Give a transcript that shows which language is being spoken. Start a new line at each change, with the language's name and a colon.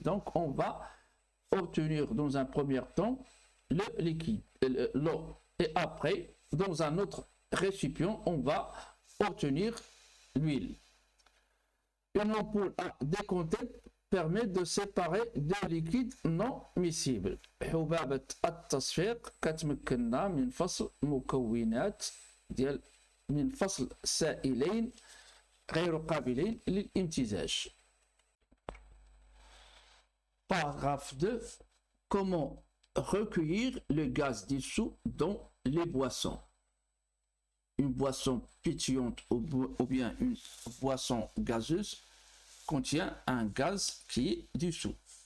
French: Donc, on va obtenir dans un premier temps le liquide, l'eau. Et après, dans un autre récipient, on va obtenir l'huile. Une ampoule à décompter permet de séparer deux liquides non miscibles.
Arabic: حبابة التصفيق كتمكننا من فصل مكونات من فصل سائلين غير قابلين للامتزاج.
French: Paragraphe 2. Comment recueillir le gaz dissous dans les boissons? une boisson pétillante ou bien une boisson gazeuse contient un gaz qui est dissous.